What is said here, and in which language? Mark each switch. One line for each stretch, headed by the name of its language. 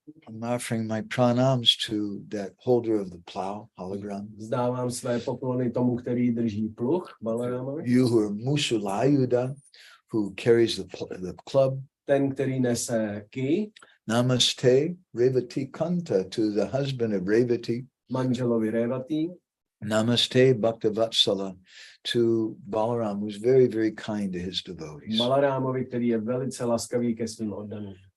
English: I'm offering my pranams to that holder of the plow, hologram.
Czech: Vzdávám své poklony tomu, který drží pluh, Balaramovi.
English: You who are Musulayuda, who carries the club.
Czech: Ten, který nese kij.
English: Namaste Revati Kanta, to the husband of Revati.
Czech: Manželovi Revati.
English: Namaste Bhaktavatsala, to Balaram, who's very, very kind to his devotees.
Czech: Balaramovi, který je velice laskavý ke svým oddaným.